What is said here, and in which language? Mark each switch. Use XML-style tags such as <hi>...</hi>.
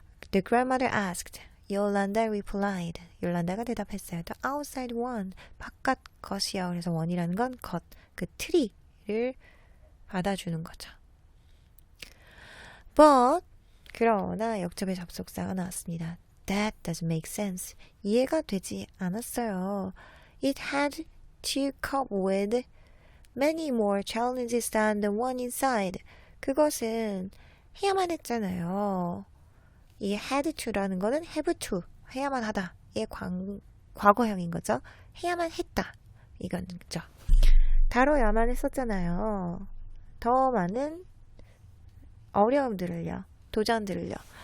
<en>The grandmother asked. Yolanda replied.</en> <ko>요란다가 대답했어요.</ko> <en>The outside one.</en> <ko>바깥 것이요. 그래서 one이라는 건 것. 그 트리를 받아주는 거죠. But 그러나 역접의 접속사가 나왔습니다.</ko> <en>That doesn't make sense.</en> <ko>이해가 되지 않았어요.</ko> <en>It had to cope with many more challenges than the one inside.</en> <ko>그것은 해야만 했잖아요. 이 had to라는 거는 have to, 해야만 하다의 과거형인 거죠. 해야만 했다. 이거죠. 다뤄야만 했었잖아요. 더 많은 어려움들을요. 도전들을요.</ko>